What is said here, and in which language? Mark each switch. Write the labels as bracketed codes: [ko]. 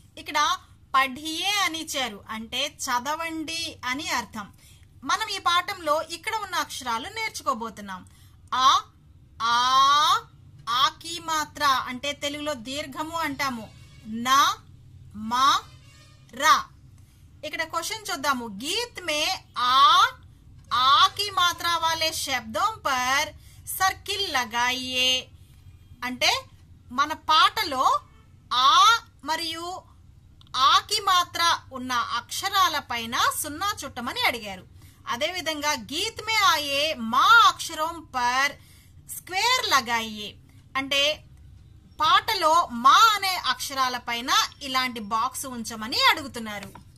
[te] ఇక్కడ పఢియే అని ఇచ్చారు, అంటే చదవండి అని అర్థం. మనం ఈ పాఠంలో ఇక్కడ ఉన్న అక్షరాలు నేర్చుకోబోతున్నాం. ఆ, ఆ, ఆకి మాత్ర అంటే తెలుగులో దీర్ఘము అంటాము. నా, మా, రా. ఇక్కడ క్వశ్చన్ చూద్దాము. [hi] గీత్ మే ఆ की मात्रा वाले शब्दों पर सर्किल लगाइए. [te] అంటే మన పాటలో ఆ మరియు ఆకి మాత్ర ఉన్న అక్షరాల పైన సున్నా చుట్టమని అడిగారు. అదే విధంగా [hi] గీత్ మే ఆయే మా అక్షరం పర్ స్క్వేర్ లగాయియే, [te] అంటే పాటలో మా అనే అక్షరాల పైన ఇలాంటి బాక్స్ ఉంచమని అడుగుతున్నారు.